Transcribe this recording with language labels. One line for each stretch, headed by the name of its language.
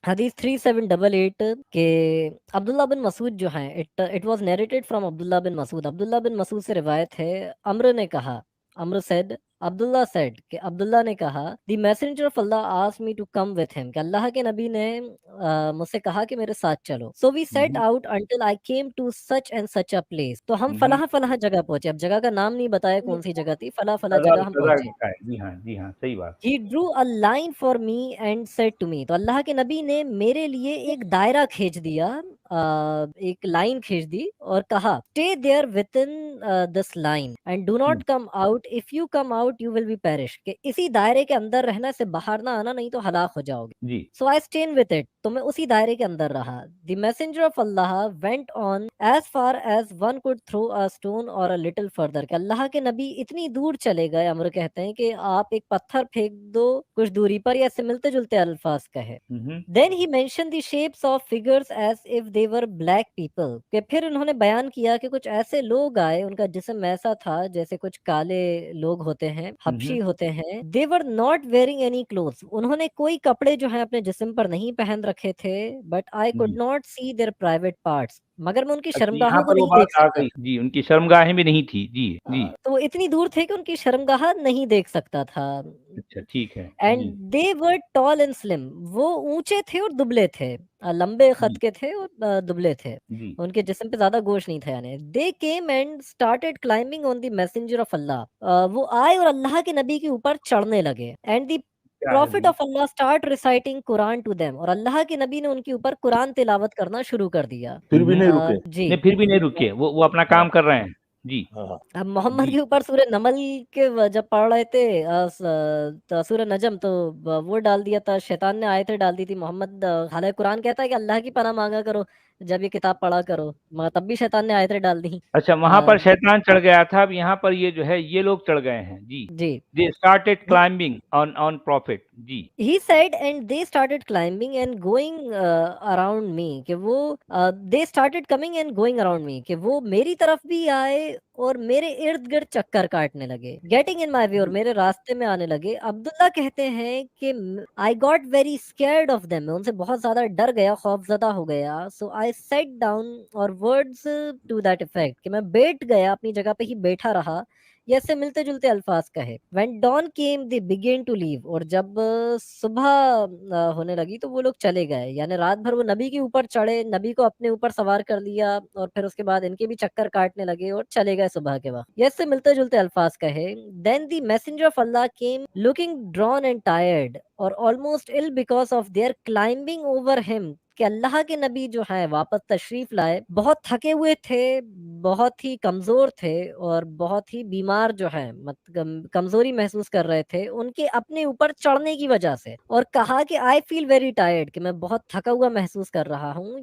Urdu: حدیث 3788 کہ عبداللہ بن مسعود جو ہیں،
English: It was narrated from Abdullah bin Masood.
Urdu: عبداللہ بن مسعود سے روایت ہے، عمرو نے کہا، عمرو said عبداللہ said کہ عبداللہ نے کہا
English: the messenger of Allah asked me to come with him،
Urdu: کہ اللہ کے نبی نے مجھ سے کہا کہ میرے ساتھ چلو.
English: so we set out until I came to such and such a place،
Urdu: تو ہم فلاں فلاں جگہ پہنچے. اب جگہ کا نام نہیں بتایا کون سی جگہ تھی، فلاں فلاں جگہ ہم پہنچے. جی ہاں. جی ہاں صحیح بات.
English: He drew a line for me and said to me،
Urdu: تو اللہ کے نبی نے میرے لیے ایک دائرہ کھینچ دیا، ایک لائن کھینچ دی اور کہا
English: stay there within this line and do not come out. if you come out you will be perish،
Urdu: کہ اسی دائرے کے اندر رہنا، سے باہر نہ آنا، نہیں تو ہلاک ہو جاؤ گے. جی.
English: so I stayed with it،
Urdu: تو میں اسی دائرے کے اندر رہا.
English: the messenger of Allah went on as far as one could throw a stone or a little further،
Urdu: کہ اللہ کے نبی اتنی دور چلے گئے، عمر کہتے ہیں کہ آپ ایک پتھر پھینک دو کچھ دوری پر، یا اس سے ملتے جلتے الفاظ کہے.
English: then he mentioned the shapes of figures as if they were black people.
Urdu: کہ پھر انہوں نے بیان کیا کہ کچھ ایسے لوگ آئے، ان کا جسم ایسا تھا جیسے کچھ کالے لوگ ہوتے ہیں، حبشی ہوتے ہیں.
English: they were not wearing any clothes.
Urdu: انہوں نے کوئی کپڑے جو ہیں اپنے جسم پر نہیں پہن رکھے تھے.
English: but I could not see their private parts.
Urdu: مگر میں ان کی یہاں شرمگاہوں کو پر وہ نہیں دیکھ بات آ سکتا. گئی جی، ان کی شرمگاہیں بھی نہیں تھی. جی جی تو وہ اتنی دور تھے کہ ان کی شرمگاہ نہیں دیکھ سکتا تھا. اچھا ٹھیک ہے.
English: And they were tall and slim.
Urdu: وہ اونچے تھے اور دبلے تھے، لمبے خط کے تھے اور دبلے تھے. جی ان کے جسم پہ زیادہ گوشت نہیں تھا.
English: یعنی they came and started climbing on the messenger of Allah.
Urdu: وہ آئے اور اللہ کے نبی کے اوپر چڑھنے لگے.
English: And the prophet of Allah start reciting Quran to them.
Urdu: اور اللہ کے نبی نے ان کے اوپر قرآن تلاوت کرنا شروع کر دیا. پھر بھی نہیں رکے. جی نہیں پھر بھی نہیں رکے، وہ اپنا کام کر رہے ہیں. جی اب محمد کے اوپر سورہ نمل کے جب پڑھ رہے تھے سورہ نجم، تو وہ ڈال دیا تھا شیطان نے، آیتیں ڈال دی تھی. محمد حالانکہ قرآن کہتا ہے کہ اللہ کی پناہ مانگا کرو جب یہ کتاب پڑھا کرو، مگر تب بھی شیطان نے آیتیں ڈال دی. اچھا وہاں پر شیطان چڑھ گیا تھا، اب یہاں پر یہ جو ہے یہ لوگ چڑھ گئے ہیں. جی جی
English: they started climbing on prophet.
Urdu: جی
English: he said and they started climbing and going around me. کہ وہ they started coming and going around me.
Urdu: کہ وہ میری طرف بھی آئے اور میرے ارد گرد چکر کاٹنے لگے.
English: getting in my way.
Urdu: اور میرے راستے میں آنے لگے. عبداللہ کہتے ہیں کہ
English: I got very scared of them.
Urdu: میں ان سے بہت زیادہ ڈر گیا، خوف زدہ ہو گیا.
English: so I sat down. اور words to that effect.
Urdu: کہ میں بیٹھ گیا، اپنی جگہ پہ ہی بیٹھا رہا. یہ سے ملتے جلتے الفاظ کہے.
English: when dawn came they began to leave.
Urdu: اور جب صبح ہونے لگی تو وہ لوگ چلے گئے. یعنی رات بھر وہ نبی کے اوپر چڑھے، نبی کو اپنے اوپر سوار کر لیا، اور پھر اس کے بعد ان کے بھی چکر کاٹنے لگے اور چلے گئے صبح کے وقت. یہ سے ملتے جلتے الفاظ کہے.
English: then the messenger of Allah came looking drawn and tired or almost ill because of their climbing over him.
Urdu: کہ اللہ کے نبی جو ہیں واپس تشریف لائے، بہت تھکے ہوئے تھے، بہت ہی کمزور تھے اور بہت ہی بیمار جو ہیں، کمزوری محسوس کر رہے تھے ان کے اپنے اوپر چڑھنے کی وجہ سے. اور کہا کہ
English: I feel very tired.
Urdu: کہ میں بہت تھکا ہوا محسوس کر رہا ہوں.